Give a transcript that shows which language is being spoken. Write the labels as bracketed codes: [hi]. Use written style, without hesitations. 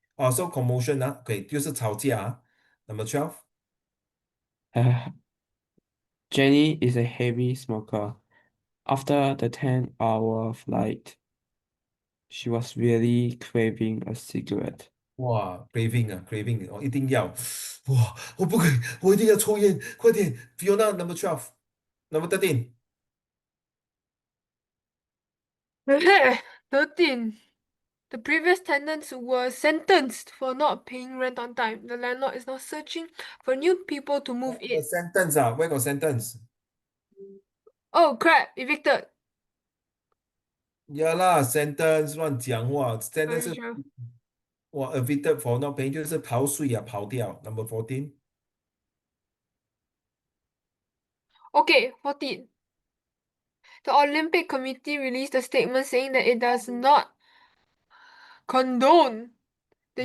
[zh] 哦， [en] so commotion OK， [zh] 就是吵架啊。 [en] Number 12， Uh, Jenny is a heavy smoker. After the 10-hour flight, she was really craving a cigarette. [zh] 哇， [en] craving craving， [zh] 我一定要，哇，我不可以，我一定要抽烟，快点，Fiona [en] number 12，number 13， 13. The previous tenants were sentenced for not paying rent on time. The landlord is now searching for new people to move the in. sentence where got sentence？ Oh crap, evicted. [zh] 呀啦，sentence 乱讲话，sentence 是 [en] Sure. [zh] 哇， [en] evicted for not paying [zh] 就是逃税啊，跑掉。 [en] Number 14， Okay, 14. The Olympic Committee released a statement saying that it does not condone the